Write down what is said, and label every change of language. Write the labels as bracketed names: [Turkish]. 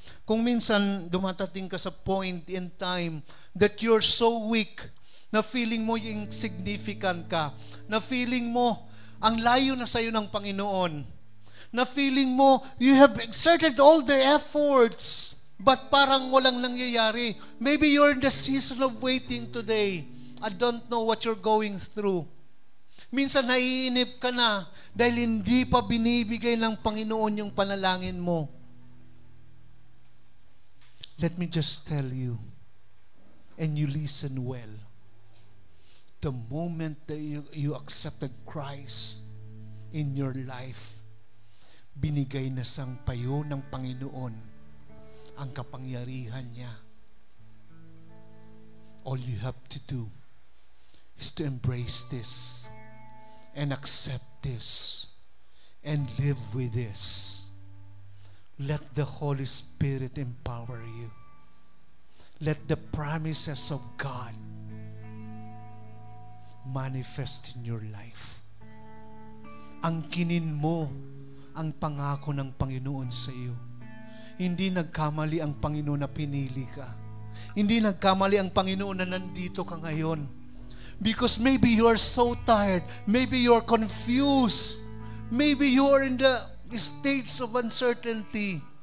[Filipino] Kung minsan dumatating ka sa [English] point in time that you're so weak, [Filipino] na feeling mo yung insignificant ka, na feeling mo ang layo na sa'yo ng Panginoon, na feeling mo [English] you have exerted all the efforts, but [Filipino] parang walang nangyayari. [English] Maybe you're in the season of waiting today. I don't know what you're going through. [Filipino] Minsan naiinip ka na dahil hindi pa binibigay ng Panginoon yung panalangin mo. [English] Let me just tell you, and you listen well. The moment that you accepted Christ in your life, [Filipino] binigay na sang payo ng Panginoon ang kapangyarihan niya. [English] All you have to do is to embrace this and accept this and live with this. Let the Holy Spirit empower you. Let the promises of God manifest in your life. [Filipino] Angkinin mo ang pangako ng Panginoon sa iyo. Hindi nagkamali ang Panginoon na pinili ka. Hindi nagkamali ang Panginoon na nandito ka ngayon. [English] Because maybe you are so tired. Maybe you are confused. Maybe you are in the states of uncertainty.